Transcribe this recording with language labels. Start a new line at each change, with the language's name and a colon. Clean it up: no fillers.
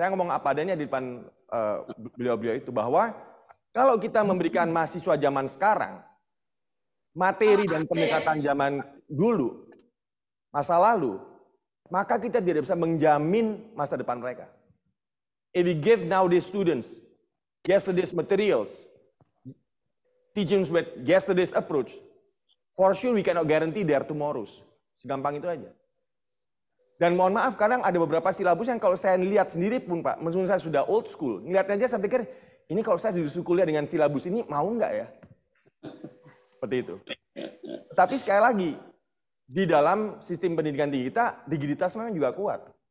Indonesian: Saya ngomong apa adanya di depan beliau-beliau itu bahwa kalau kita memberikan mahasiswa zaman sekarang materi dan pendekatan zaman dulu, masa lalu, maka kita tidak bisa menjamin masa depan mereka.
English: If we give nowadays students yesterday's materials, teachings with yesterday's approach, for sure we cannot guarantee their tomorrows.
Indonesian: Segampang itu aja. Dan mohon maaf, kadang ada beberapa silabus yang kalau saya lihat sendiri pun Pak, meskipun saya sudah old school, ngeliatnya aja saya pikir, ini kalau saya disuruh kuliah dengan silabus ini, mau nggak ya? Seperti itu. Tapi sekali lagi, di dalam sistem pendidikan tinggi kita, rigiditas memang juga kuat.